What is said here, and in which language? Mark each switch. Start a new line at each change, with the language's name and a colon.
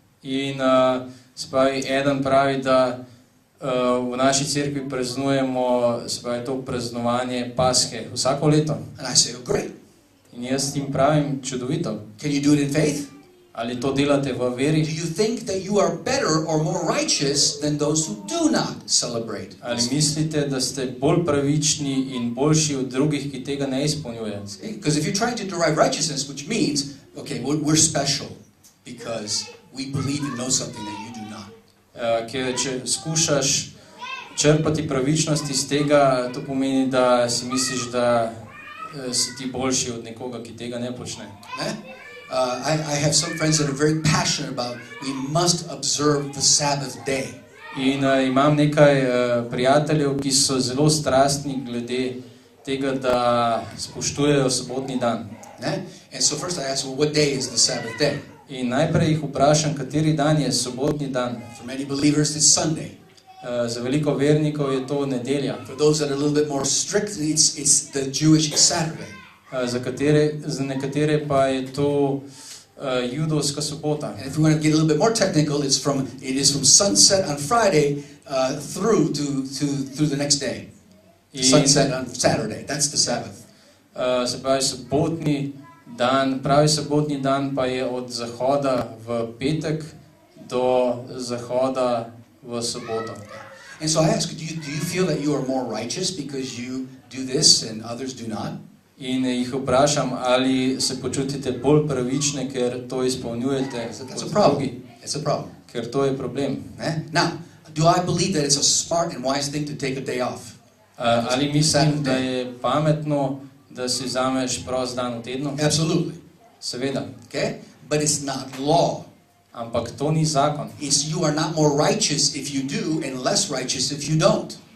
Slovenian: In se pravi, eden pravi, da v naši cerkvi praznujemo, se pravi, to praznovanje Pashe vsako leto.
English: And I say, oh, great.
Slovenian: In jaz jim pravim, čudovito.
English: Can you do it in faith?
Slovenian: Ali to delate v veri?
English: Do you think that you are better or more righteous than those who do not celebrate?
Slovenian: Ali mislite, da ste bolj pravični in boljši od drugih, ki tega ne izpolnjujejo?
English: Because if you're trying to derive righteousness, which means, okay, we're special because we believe and know something that you do not.
Slovenian: Ker če skušaš črpati pravičnost iz tega, to pomeni, da si misliš, da si ti boljši od nekoga, ki tega ne počne.
English: I have some friends that are very passionate about we must observe the Sabbath day.
Slovenian: In imam nekaj prijateljev, ki so zelo strastni glede tega, da spoštujejo sobotni dan.
English: And so first I ask, well, what day is the Sabbath day?
Slovenian: In najprej jih vprašam, kateri dan je sobotni dan.
English: For many believers, it's Sunday.
Slovenian: Za veliko vernikov je to nedelja.
English: For those that are a little bit more strict, it's the Jewish Saturday.
Slovenian: Za nekatere pa je to judovska sobota.
English: And if we want to get a little bit more technical, it is from sunset on Friday through to the next day. Sunset on Saturday. That's the Sabbath.
Slovenian: Se pravi, pravi sobotni dan pa je od zahoda v petek do zahoda v soboto.
English: And so I ask, do you feel that you are more righteous because you do this and others do not?
Slovenian: In jih vprašam, ali se počutite bolj pravične, ker to izpolnjujete kot drugi.
English: It's a problem.
Slovenian: Ker to je problem.
English: Now, do I believe that it's a smart and wise thing to take a day off?
Slovenian: Ali mislim, da je pametno, da si vzameš prost dan v tednu?
English: Absolutely.
Slovenian: Seveda.
English: Okay? But it's not law.
Slovenian: Ampak to ni zakon.
English: You are not more righteous if you do and less righteous if you don't.